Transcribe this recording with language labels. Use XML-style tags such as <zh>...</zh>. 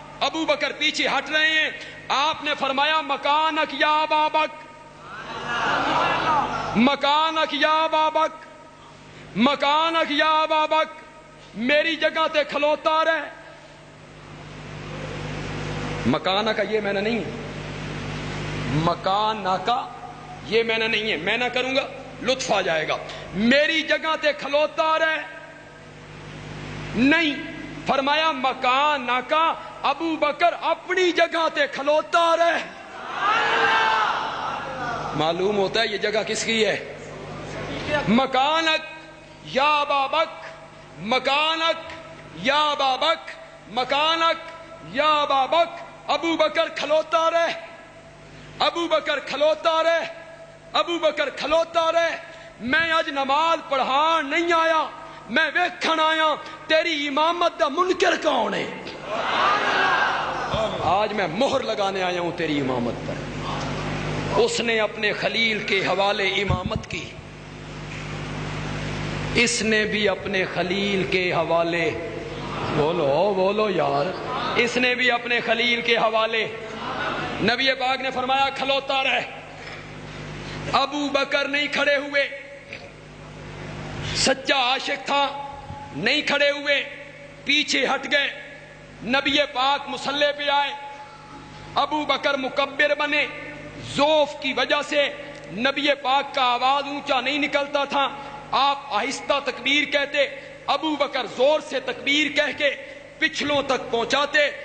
<ur>ابو بکر پیچھے ہٹ رہے ہیں. آپ نے فرمایا</ur> <ar>مکانک یا ابا بکر،</ar> <ur>مکانک یا ابا بکر، مکانک یا ابا بکر،</ur> <pa>میری جگہ تے کھلوتا رہ.</pa> <ur>مکانہ کا یہ معنی نہیں ہے، مکانہ کا یہ معنی نہیں ہے، میں نہ کروں گا لطف آ جائے گا.</ur> <pa>میری جگہ تے کھلوتا رہ نہیں، فرمایا مکانہ کا ابو بکر اپنی جگہ تے کھلوتا رہ.</pa> <ur>معلوم ہوتا ہے یہ جگہ کس کی ہے.</ur> <ar>مکانک یا ابا بکر، مکانک یا ابا بکر، مکانک یا ابا بکر.</ar> <pa>ابو بکر کھلوتا رہ، ابو بکر کھلوتا رہ، ابو بکر کھلوتا رہ. میں آج نماز پڑھان نہیں آیا، میں ویکھن آیا تیری امامت دا منکر کون ہے.</pa> <ur>آج میں مہر لگانے آیا ہوں تیری امامت پر. اس نے اپنے خلیل کے حوالے امامت کی، اس نے بھی اپنے خلیل کے حوالے، بولو بولو یار، اس نے بھی اپنے خلیل کے حوالے. نبی پاک نے فرمایا</ur> <pa>کھلوتا رہ.</pa> <ur>ابو بکر نہیں کھڑے ہوئے، سچا عاشق تھا، نہیں کھڑے ہوئے، پیچھے ہٹ گئے. نبی پاک مصلی پہ آئے، ابو بکر مکبر بنے. ذوف کی وجہ سے نبی پاک کا آواز اونچا نہیں نکلتا تھا، آپ آہستہ تکبیر کہتے، ابو بکر زور سے تکبیر کہہ کے پچھلوں تک پہنچاتے.</ur>